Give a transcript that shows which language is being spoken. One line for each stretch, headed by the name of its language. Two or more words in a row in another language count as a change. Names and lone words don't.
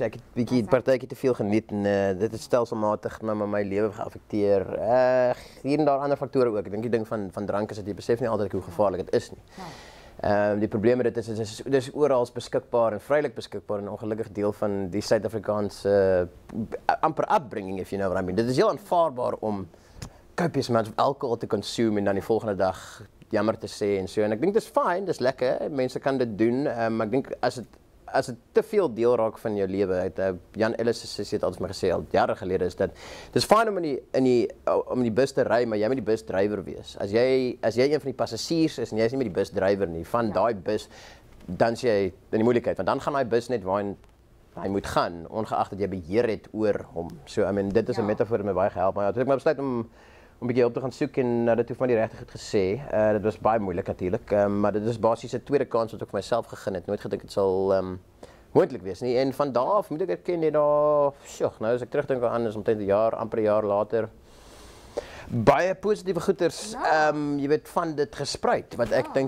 Afrikaans: Ek het bietjie partytjie te veel geniet en dit het stelselmatig my lewe geaffekteer. Hier en daar ander faktore ook. Ek dink die ding van drank is dat jy besef nie altyd hoe gevaarlik dit is nie. Die probleem met dit is dis oral beskikbaar en vrylik beskikbaar en ongelukkig deel van die Suid-Afrikaanse amper upbringing,
English: if you know what I mean.
Afrikaans: Dit is heel aanvaarbaar om
English: copious amounts of alcohol
Afrikaans: te consume en dan die volgende dag jammer te sê en so. En ek dink dit is fyn, dis lekker, mense kan dit doen, maar ek dink as dit te veel deel raak van jou lewe, Jan Ellis het altyd maar gesê al jare gelede is dat dis fyn om die bus te ry, maar jy moet die busdrywer wees. As jy een van die passasiers is en jy is nie met die busdrywer nie, van daai bus, dan is jy in die moeilikheid, want dan gaan daai bus net waar hy moet gaan, ongeag dat jy beheer het oor hom.
English: So, I mean,
Afrikaans: dit is 'n metafoor wat my baie gehelp, maar ja, toe ek maar besluit om 'n bietjie hulp te gaan soek en dit hoef maar die regtig goed gesê. Dit was baie moeilik natuurlik, maar dit is basies 'n tweede kans wat ek vir myself gegee het. Nooit gedink dit sal moontlik wees nie. En van daar af moet ek erken net nou as ek terugdink aan is omtrent 'n jaar, amper 'n jaar later, baie positiewe goeters, jy weet, van dit gespruit, wat ek dink